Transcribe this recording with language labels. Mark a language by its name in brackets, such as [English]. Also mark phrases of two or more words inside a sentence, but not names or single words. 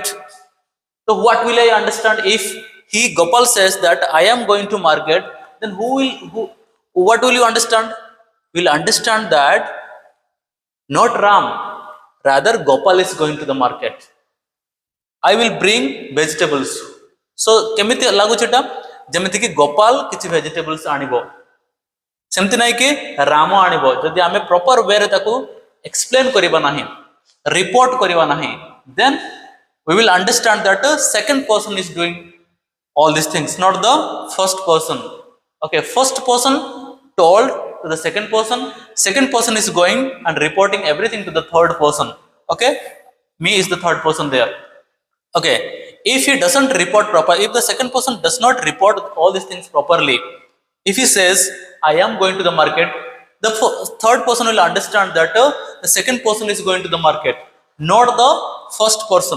[English] So what will I understand if Gopal says that I am going to market? Then what will you understand? Will understand that not Ram, rather Gopal is going to the market. I will bring vegetables. [Odia] So କେମିତି ଲାଗୁ ଛଟା ଯେମିତି କି ଗୋପାଳ କିଛି vegetables ଆଣିବ ସେମିତି ନୁହେଁ କି ରାମ ଆଣିବ ଯଦି ଆମେ [English] proper way [Odia] ରେ ତାକୁ ଏକ୍ସପ୍ଲେନ କରିବା ନାହିଁ ରିପୋର୍ଟ କରିବା ନାହିଁ [English] then we will understand that the second person is doing all these things, not the first person. Okay, first person told to the second person is going and reporting everything to the third person. Okay, me is the third person there. Okay, if he doesn't report proper, if the second person does not report all these things properly, if he says I am going to the market, the third person will understand that the second person is going to the market, not the first person.